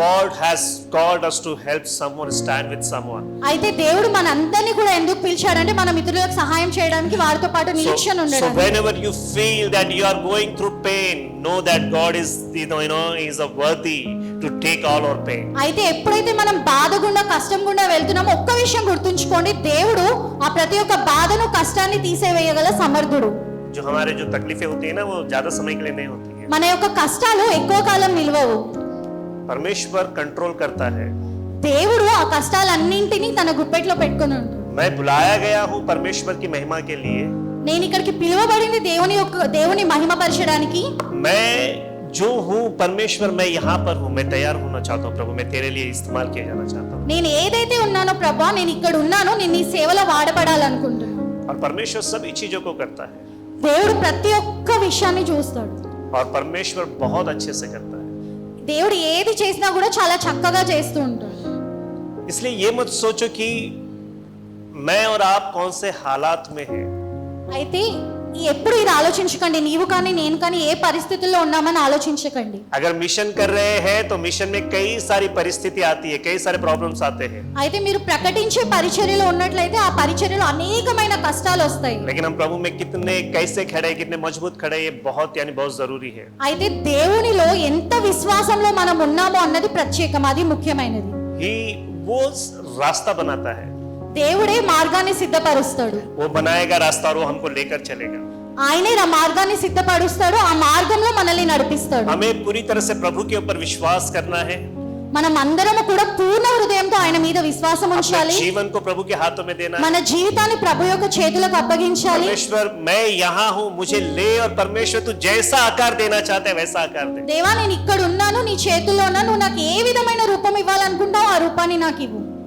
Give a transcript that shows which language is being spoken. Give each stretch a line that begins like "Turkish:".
English: God has called us to help someone, stand with someone.
Telugu: అయితే దేవుడు మనందరినీ కూడా ఎందుకు పిలిచాడంటే మనం ఇతరులకు సహాయం చేయడానికి, వారితో పాటు నిరీక్షణ ఉండడానికి.
English: So whenever you feel that you are going through pain, know that God is is a worthy to take all our pain.
Telugu: అయితే ఎప్పుడైతే మనం బాధ గుండా, కష్టం గుండా వెళ్తున్నామో ఒక్క విషయం గుర్తుంచుకోండి, దేవుడు ఆ ప్రతి ఒక్క బాధను, కష్టాన్ని తీసేవేయగల సమర్థుడు.
Hindi: जो हमारे जो तकलीफें होती है ना, वो ज्यादा समय के लिए नहीं होती है.
Telugu: మన యొక్క కష్టాలు ఎక్కువ కాలం నిలవవు.
Hindi: परमेश्वर कंट्रोल करता है.
Telugu: దేవుడు ఆ కష్టాలన్నింటినీ తన గుప్పెట్లో పెట్టుకొని ఉంటాడు.
Hindi: मैं बुलाया गया हूँ परमेश्वर की महिमा के लिए.
Telugu: నేను ఇక్కడికి పిలువబడింది దేవుని మహిమపరచడానికి.
Hindi: मैं जो हूँ परमेश्वर, मैं यहाँ पर हूँ, मैं तैयार होना चाहता हूँ प्रभु, मैं तेरे लिए इस्तेमाल किया जाना चाहता हूँ.
Telugu: నేను ఏదైతే ఉన్నానో ప్రభువా, నేను ఇక్కడ ఉన్నాను, నేను నీ సేవలో వాడబడాలనుకుంటున్నాను.
Hindi: और परमेश्वर सभी चीजों को करता है.
Telugu: దేవుడు ప్రతి ఒక్క విషయాన్ని చూస్తాడు.
Hindi: और परमेश्वर बहुत अच्छे से करता है.
Telugu: దేవుడు ఏది చేసినా కూడా చాలా చక్కగా చేస్తూ ఉంటాడు.
Hindi: इसलिए ये मत सोचो कि मैं और आप कौन से हालात में हैं.
Telugu: అయితే ఎప్పుడు ఇది ఆలోచించకండి, నీవు కానీ నేను కానీ ఏ పరిస్థితుల్లో ఉన్నామని ఆలోచించకండి.
Hindi: अगर मिशन कर रहे हैं तो मिशन में कई सारी परिस्थिति आती है, कई सारे प्रॉब्लम्स आते हैं.
Telugu: అయితే మీరు ప్రకటించే పరిచర్యలో ఉన్నట్లయితే ఆ పరిచర్యలో అనేకమైన కష్టాలు వస్తాయి.
Hindi: लेकिन हम प्रभु में कितने कैसे खड़े, कितने मजबूत खड़े, ये बहुत जरूरी है.
Telugu: అయితే దేవునిలో ఎంత విశ్వాసంలో మనం ఉన్నామో అన్నది ప్రత్యేకం, అది ముఖ్యమైనది.
Hindi: ही वो रास्ता बनाता है.
Telugu: దేవుడే మార్గాన్ని సిద్ధపరుస్తాడు.
Hindi: वो बनाएगा रास्ता और वो हमको लेकर चलेगा.
Telugu: ఆయనే ఆ మార్గాన్ని సిద్ధపరుస్తాడు, ఆ మార్గంలో మనల్ని నడిపిస్తాడు.
Hindi: हमें पूरी तरह से प्रभु के ऊपर विश्वास करना है.
Telugu: మనం అందరము కూడా పూర్ణ హృదయంతో ఆయన మీద విశ్వాసం ఉంచాలి.
Hindi: जीवन को प्रभु के हाथों में देना है.
Telugu: మన జీవితాన్ని ప్రభు యొక్క చేతులకు అప్పగించాలి.
Hindi: परमेश्वर मैं यहाँ हूँ, मुझे ले, और परमेश्वर तू जैसा आकार देना चाहते है वैसा आकार दे.
Telugu: దేవా, నేను ఇక్కడ ఉన్నాను, నీ చేతుల్లో ఉన్నాను, నువ్వు నాకు ఏ విధమైన రూపం ఇవ్వాలనుకుంటావు ఆ రూపాన్ని నాకు ఇవ్వు.